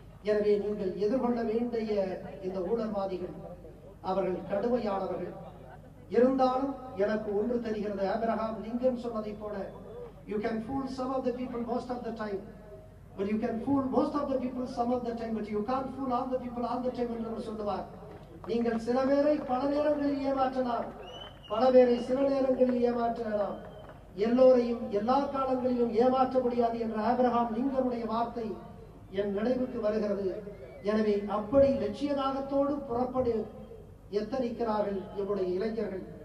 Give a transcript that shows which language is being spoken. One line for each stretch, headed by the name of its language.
Tamil: எனவே நீங்கள் எதிர்கொள்ள வேண்டிய இந்த ஊழல்வாதிகள் அவர்கள் கடுமையானவர்கள். இருந்தாலும் எனக்கு ஒன்று தெரிகிறது, ஆபிரகாம் லிங்கன் சொன்னதை போல,
English: you can fool some of the people most of the time, but you can fool most of the people some of the time, but you can't fool all the people all the time
Tamil: என்று அவர் சொல்லுவார். நீங்கள் சில பேரை பல நேரங்களில் ஏமாற்றலாம், பல பேரை சில நேரங்களில் ஏமாற்றலாம், எல்லோரையும் எல்லா காலங்களிலும் ஏமாற்ற முடியாது என்ற ஆபிரகாம் லிங்கனுடைய வார்த்தை என் நினைவுக்கு வருகிறது. எனவே அப்படி லட்சியதாகத்தோடு புறப்படு எத்தனிக்கிறார்கள் நம்முடைய இளைஞர்கள்.